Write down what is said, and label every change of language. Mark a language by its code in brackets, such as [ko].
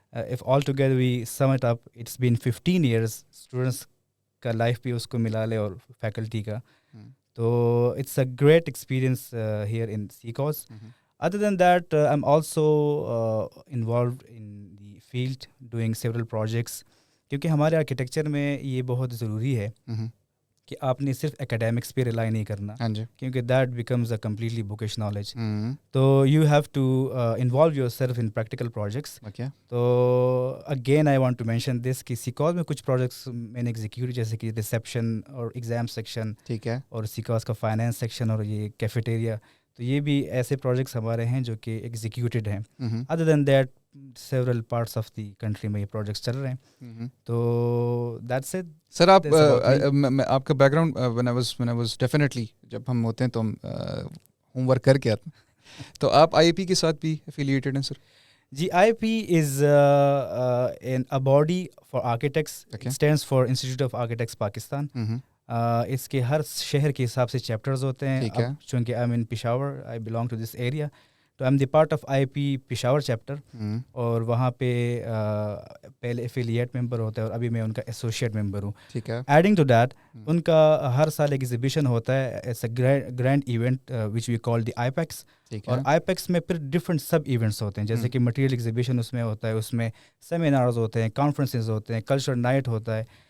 [en] If all together we sum it up, it's been 15 years. [ur] Students ka life bhi usko mila le aur faculty ka. [en] So it's a great experience here in CCOS. Other than that, I'm also involved in the field doing several projects. [ur] کیونکہ ہمارے architecture میں یہ بہت ضروری ہے کہ آپ نے صرف اکیڈیمکس پہ ریلائی نہیں کرنا, کیونکہ [en] That becomes a completely bookish knowledge. تو you have to involve yourself in practical projects. [ur] تو again [en] I want to mention this [ur] کہ CCOS میں کچھ پروجیکٹس میں نے ایگزیکیوٹ, جیسے کہ ریسیپشن اور ایگزام سیکشن, ٹھیک ہے, اور CCOS کا فائنینس سیکشن اور یہ کیفیٹیریا. تو یہ بھی ایسے پروجیکٹس ہمارے ہیں جو کہ ایگزیکیوٹیڈ ہیں. [en] other than that several parts of the country [ur] میں یہ پروجیکٹس چل رہے ہیں. [en] تو that's it. [ur] سر آپ آپ کا back ground [en] when I was definitely [ur] جب ہم ہوتے ہیں تو ہم ہوم ورک کر کے آتے ہیں, تو آپ IIP کے ساتھ بھی affiliated ہیں سر؟ [en] جی, IIP is a body for architects. It stands for Institute of Architects Pakistan. [ur] اس کے ہر شہر کے حساب سے چیپٹرز ہوتے ہیں. [en] چونکہ I'm in Peshawar, I belong to this area. [ur] تو [en] I'm the part of IIP [ur] Peshawar chapter, اور وہاں پہ پہلے ایفیلیٹ ممبر ہوتا ہے اور ابھی میں ان کا ایسوسیٹ ممبر ہوں. ٹھیک ہے. [en] adding to that, [ur] ان کا ہر سال ایگزیبیشن ہوتا ہے, [en] It's a grand event which we call the IAPEX. [ur] اور آئیپیکس میں پھر ڈفرینٹ سب ایونٹس ہوتے ہیں, جیسے کہ مٹیریل ایگزیبیشن اس میں ہوتا ہے, اس میں سیمینارز ہوتے ہیں, کانفرنسز ہوتے ہیں, کلچرل نائٹ ہوتا ہے.